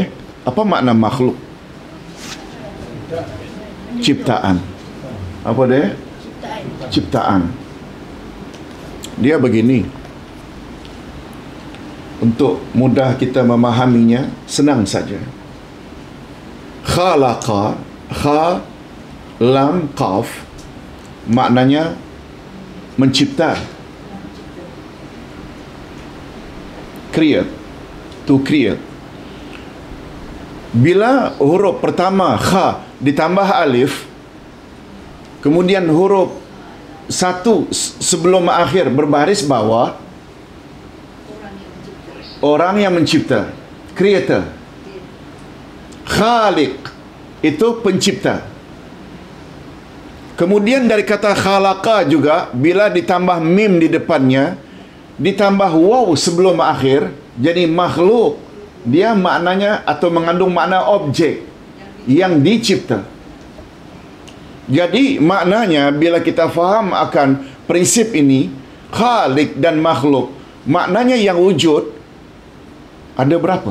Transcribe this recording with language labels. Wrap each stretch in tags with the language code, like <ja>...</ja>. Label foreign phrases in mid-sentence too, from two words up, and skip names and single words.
<ms>Apa makna makhluk? Ciptaan. Apa dia? Ciptaan. Dia begini. Untuk mudah kita memahaminya, senang saja. Khalaqa, kha, lam, qaf, maknanya mencipta.</ms> <en>Create, to create.</en> <ms>Bila huruf pertama kha ditambah alif, kemudian huruf satu sebelum akhir berbaris bawah, orang yang mencipta, creator. Khaliq itu pencipta. Kemudian dari kata khalaqa juga, bila ditambah mim di depannya, ditambah waw sebelum akhir, jadi makhluk. Dia maknanya atau mengandung makna objek yang dicipta. Jadi maknanya bila kita faham akan prinsip ini, Khalik dan makhluk. Maknanya yang wujud ada berapa?</ms>